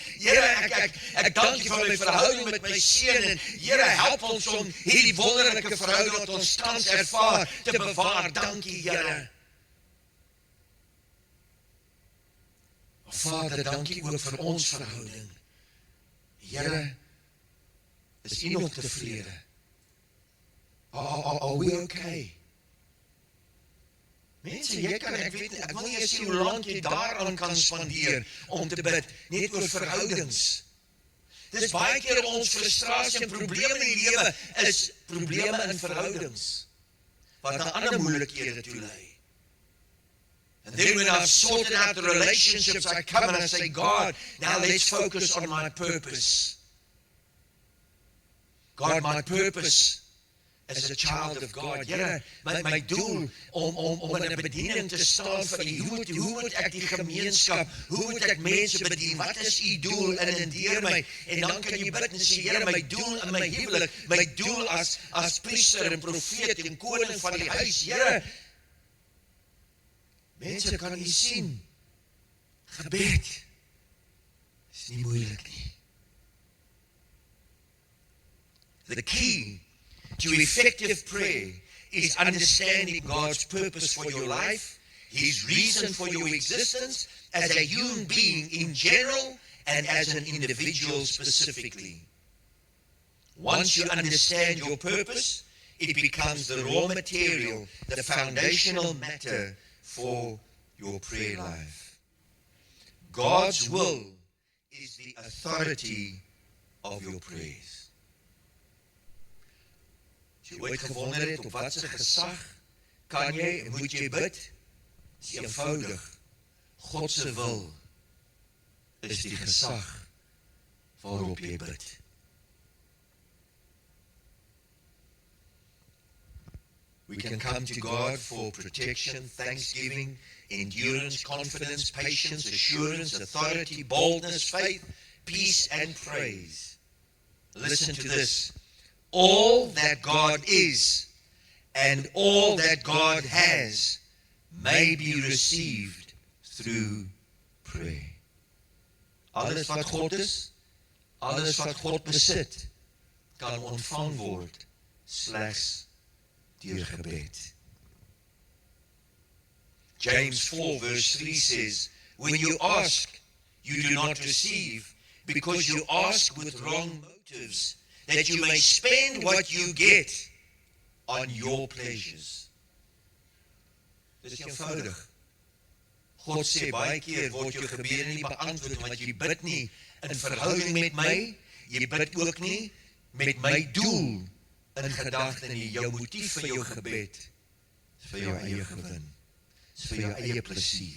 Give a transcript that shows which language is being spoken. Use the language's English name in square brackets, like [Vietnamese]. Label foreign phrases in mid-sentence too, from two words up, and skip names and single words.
[Afrikaans] Here, ek dank U vir my verhouding met my seun, en Here, help ons om hierdie wonderlike verhouding wat ons tans ervaar, te bewaar. Dankie, Here. Vader, dankie ook vir ons verhouding. Here, is U nog tevrede? [English] Are we okay? [Afrikaans] Mense, ek wil nie eens sien hoe lank jy daaraan kan spandeer om te bid, net oor verhoudings. Dis baie keer ons frustrasie en probleme in die lewe is probleme in verhoudings, wat na ander moeilikhede toe lei. [English] And then when I've sorted out the relationships, I come and I say, God, now let's focus on my purpose. God, my purpose as a child of God. [Afrikaans] Here, my doel om in 'n bediening te staan vir U. Hoe moet ek die gemeenskap, hoe moet ek mense bedien? Wat is U doel in en deur my? En dan kan jy bid en sê, Here, my doel in my huwelik, my doel as priester en profeet en koning van die huis. Here, mense, kan U sien, gebed is nie moeilik nie. [English] The key to effective prayer is understanding God's purpose for your life, His reason for your existence, as a human being in general, and as an individual specifically. Once you understand your purpose, it becomes the raw material, the foundational matter for your prayer life. God's will is the authority of your prayers. [Afrikaans] As jy ooit gewonder het op wat se gesag kan jy en moet jy bid? Is eenvoudig. God se wil is die gesag waarop jy bid. [English] We can come to God for protection, thanksgiving, endurance, confidence, patience, assurance, authority, boldness, faith, peace, and praise. Listen to this. All that God is and all that God has may be received through prayer. [Afrikaans] Alles wat God is, alles wat God besit, kan ontvang word slegs deur gebed. [English] James 4 verse 3 says, when you ask, you do not receive, because you ask with wrong motives, that you may spend what you get on your pleasures. [Afrikaans] Dis eenvoudig. God sê baie keer word jou gebede nie beantwoord, want jy bid nie in verhouding met my, jy bid ook nie met my doel in gedagte nie. Jou motief vir jou gebed is vir jou eie gewin, is vir jou eie plesier.